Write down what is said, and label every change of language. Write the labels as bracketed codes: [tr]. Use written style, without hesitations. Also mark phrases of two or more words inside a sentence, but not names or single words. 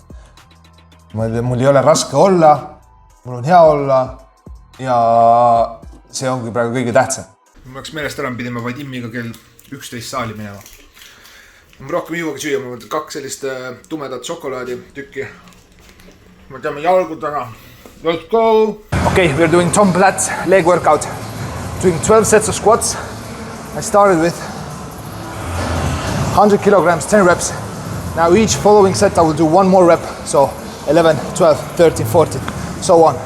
[et] Mul ei ole raske olla, mul on hea olla ja see ongi praegu kõige tähtsam. Mul läks meelest ära, pidime vaid immiga kell 11 saali minema. Ma rohkem ei jõuagi süüa, ma võtan 2 sellist tumedat šokolaadi tükki. Ma teame jalgu taga. [en] Let's go! Okay, we're doing Tom Platz leg workout. Doing 12 sets of squats. I started with 100 kilograms, 10 reps. Now each following set I will do 1 more rep. So 11, 12, 13, 14, so on.